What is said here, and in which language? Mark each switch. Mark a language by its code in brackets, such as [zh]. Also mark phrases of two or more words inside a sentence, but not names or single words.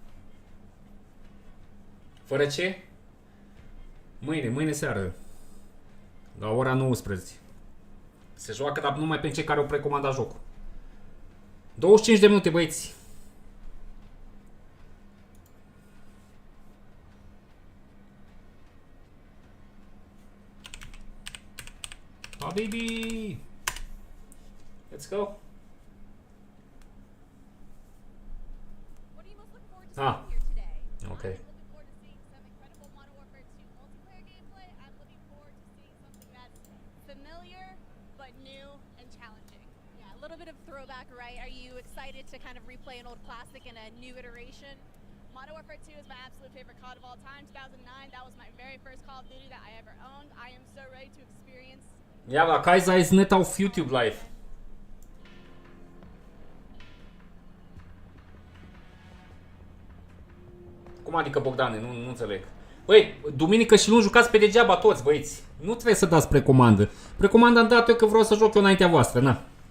[ro] Fără ce? Mâine seară. La ora 19. Se joacă, dar numai pentru cei care au precomandat jocul. 25 de minute, băieți. [en] Baby! Let's go! What are you most looking forward to seeing here today? Okay. I'm looking forward to seeing some incredible Modern Warfare 2 multiplayer gameplay. I'm looking forward to seeing something that's familiar but new and challenging. Yeah, a little bit of throwback, right? Are you excited to kind of replay an old classic in a new iteration? Modern Warfare 2 is my absolute favorite COD of all time. 2009, that was my very first Call of Duty that I ever owned. I am so ready to experience. [de] Ja, aber Kaiser ist nicht auf YouTube live. [ro] Cum adică, Bogdane? Nu înțeleg. Băi, duminică și luni jucați pe degeaba toți, băieți. Nu trebuie să dați precomandă. Precomanda am dat eu că vreau să joc eu înaintea voastră, na.